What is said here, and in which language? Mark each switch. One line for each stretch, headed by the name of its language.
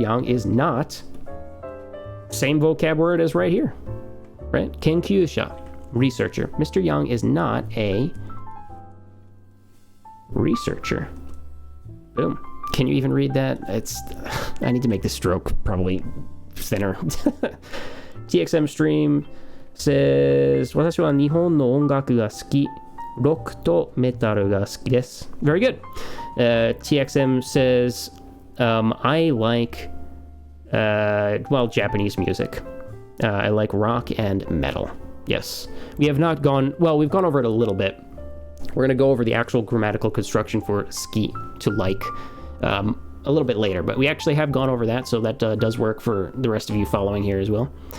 English: Young is not, same vocab word as right here, right? Kenkyusha, researcher. Mr. Young is not a researcher. Boom. Can you even read that? I need to make the stroke probably thinner. TXM Stream says,
Japanese: 私は日本の音楽が好き。ロックとメタルが好きです。
English: Very good. TXM says, I like, Japanese music. I like rock and metal. Yes. We've gone over it a little bit. We're going to go over the actual grammatical construction for ski, to like, a little bit later, but we actually have gone over that, so that does work for the rest of you following here as well.